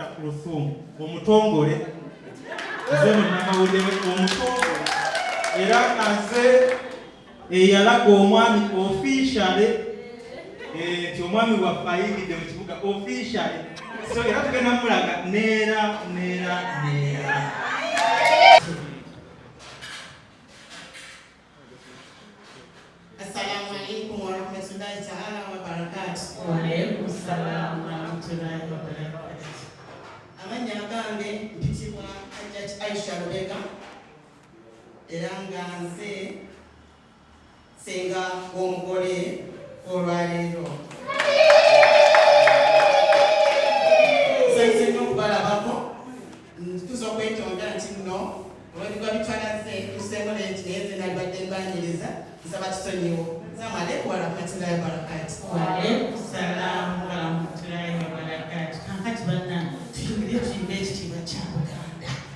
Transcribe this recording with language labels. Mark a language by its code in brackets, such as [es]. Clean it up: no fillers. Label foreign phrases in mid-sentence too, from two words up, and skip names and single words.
[lg] Kruthum omutongole. Nze namawulire omutongole era nga nze eyalaga omwami officially nti omwami waffe ayingidde mu kibuga officially. So era tugenda mulaga neera. [ar] السلام عليكم ورحمة الله تعالى وبركاته. وعليكم السلام ورحمة الله وبركاته. [lg] Amanya gange mpitibwa Hajjat Aisha Lubega era nga nze senga w'omugole olwaleero. Nsanyuse nnyo okubalabako, ntuza okwetonda nti nno olw'ebigwa bitwalaze tuseemu lenti naye nze nalibadde mbaniriza nsaba kisonyiwo. [ar] السلام عليكم ورحمة الله وبركاته. وعليكم السلام ورحمة الله وبركاته. [lg] Kankati banna tuyingire tuyimbe ekitiibwa kya Buganda.